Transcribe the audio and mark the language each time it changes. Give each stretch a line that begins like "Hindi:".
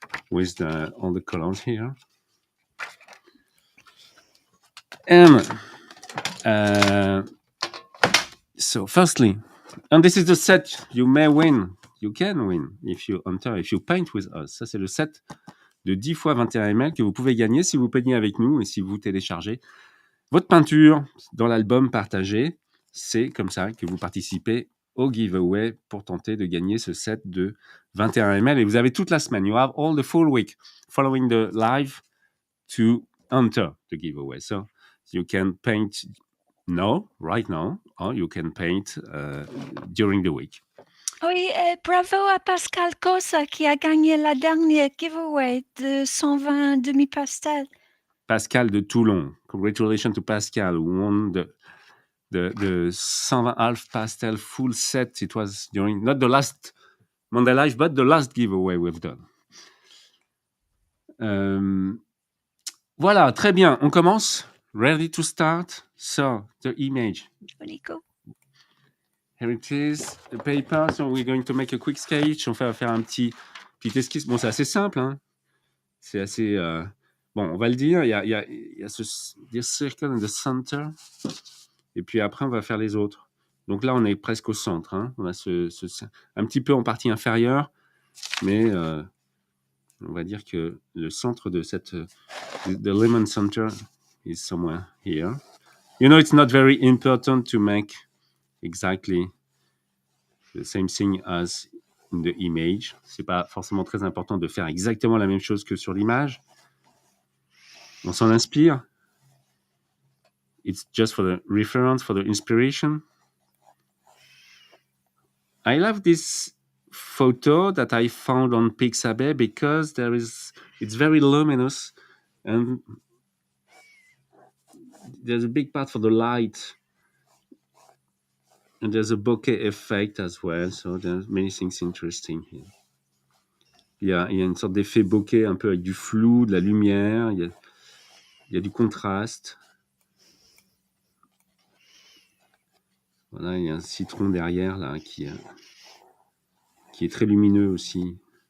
English: With all the colors here. And so firstly, and this is the set you may win, you can win if you paint with us.
French: Ça, c'est le set de 10 x 21 ml que vous pouvez gagner si vous peignez avec nous et si vous téléchargez votre peinture dans l'album partagé. C'est comme ça que vous participez au giveaway pour tenter de gagner ce set de 21 ml. Et vous avez toute la semaine.
English: You have all the full week following the live to enter the giveaway. So you can paint right now, or you can paint during the week.
French: Oui, bravo à Pascal Cosa qui a gagné la dernière giveaway de 120 demi-pastel. Pascal de Toulon.
English: Congratulations to Pascal who won the 120 half pastel full set. It was during, not the last Monday Live, but the last giveaway we've done.
French: Voilà, très bien. On commence.
English: Ready to start? So, the image. Here it is, the paper. So, we're going to make a quick sketch.
French: On va faire un petit esquisse. Bon, c'est assez simple. Hein. C'est assez... Bon, on va le dire. Il y a ce
English: circle in the center.
French: Et puis après, on va faire les autres. Donc là, on est presque au centre. Hein. On a un petit peu en partie inférieure. Mais on va dire que le centre de cette...
English: The lemon center is somewhere here. You know, it's not very important to make exactly the same thing as in the image.
French: C'est pas forcément très important de faire exactement la même chose que sur l'image. On s'en inspire.
English: It's just for the reference, for the inspiration. I love this photo that I found on Pixabay because it's very luminous and there's a big part for the light and there's a bokeh effect as well, so there's many things interesting here.
French: Il y a une sorte d'effet bokeh un peu avec du flou, de la lumière, il y a du contraste. Voilà, il y a un citron derrière là qui est très lumineux aussi.